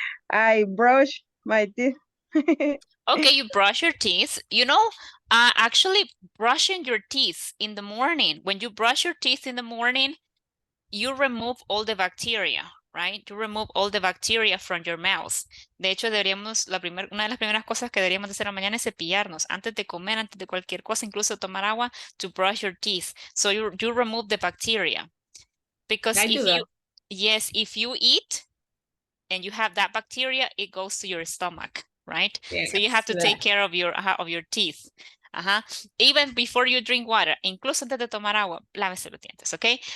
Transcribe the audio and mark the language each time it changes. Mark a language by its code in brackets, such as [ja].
[en] I brush my teeth. Okay, you brush your teeth. You know, actually brushing your teeth in the morning, when you brush your teeth in the morning, you remove all the bacteria, right? You remove all the bacteria from your mouth. [es] De hecho, deberíamos, una de las primeras cosas que deberíamos hacer en la mañana es cepillarnos antes de comer, antes de cualquier cosa, incluso tomar agua, [en] to brush your teeth. So you remove the bacteria. Because I do if that. you, yes, if you eat and you have that bacteria, it goes to your stomach, right? Yes, So you have to take care of your teeth. Even before you drink water, [es] incluso antes de tomar agua, lávese los dientes, okay?